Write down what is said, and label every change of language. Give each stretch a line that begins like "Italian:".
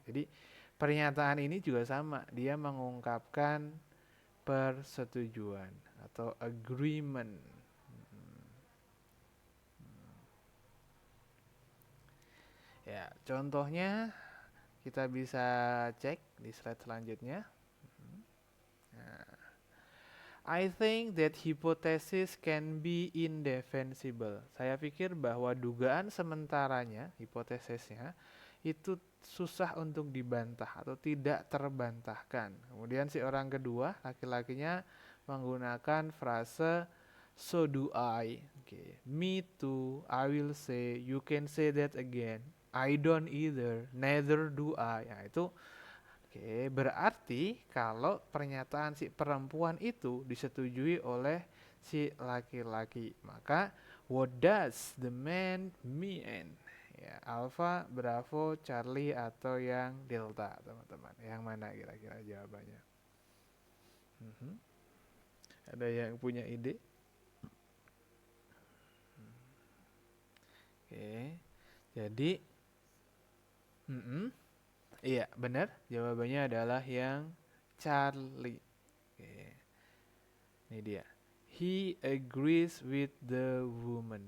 Indonesian: Jadi pernyataan ini juga sama. Dia mengungkapkan persetujuan atau agreement. Ya, contohnya kita bisa cek di slide selanjutnya.
English: Nah, I think that hypothesis can be indefensible.
Indonesian: Saya pikir bahwa dugaan sementaranya, hipotesisnya, itu susah untuk dibantah atau tidak terbantahkan. Kemudian si orang kedua, laki-lakinya menggunakan frase
English: so do I.
Indonesian: Okay.
English: Me too, I will say, you can say that again. I don't either, neither do I.
Indonesian: Nah, itu berarti kalau pernyataan si perempuan itu disetujui oleh si laki-laki, maka
English: what does the man mean?
Indonesian: Ya, Alpha, Bravo, Charlie atau yang Delta, teman-teman. Yang mana kira-kira jawabannya? Mhm. Ada yang punya ide? Oke. Jadi, iya benar. Jawabannya adalah yang Charlie. Oke. Ini dia.
English: He agrees with the woman.